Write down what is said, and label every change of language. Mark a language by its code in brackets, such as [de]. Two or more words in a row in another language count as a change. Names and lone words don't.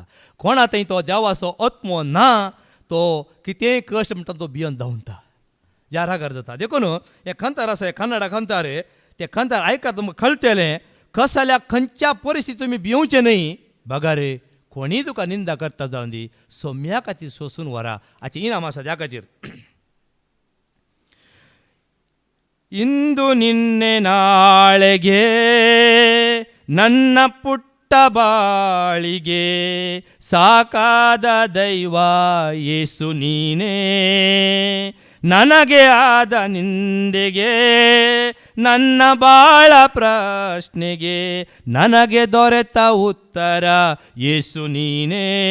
[kok] कोणा थंय तो देवाचो आत्मो ना तो कितेंय कश्ट म्हणटा तो भियोन धांवता, जारागार जाता. देखून हे खंतार आसा, हे कन्नडा खंतार, ते खंतार आयका तुमकां कळटलें कस जाल्यार खंयच्या परिस्थितीत तुमी भिवचे न्हय. बघा रे, कोणीय तुका निंदा करता जावन दी, सोम्या खातीर सोंसून व्हरा. हाचें इनाम आसा त्या खातीर. [kn] ಇಂದು ನಿನ್ನೆ ನಾಳೆಗೆ ನನ್ನ ಪುಟ್ಟ ಬಾಳಿಗೆ ಸಾಕಾದ ದೈವ ಯೇಸು ನೀನೇ. ನನಗೆ ಆದ ನಿಂದೆಗೆ ನನ್ನ ಬಾಳ ಪ್ರಶ್ನೆಗೆ ನನಗೆ ದೊರೆತ ಉತ್ತರ ಯೇಸು ನೀನೇ.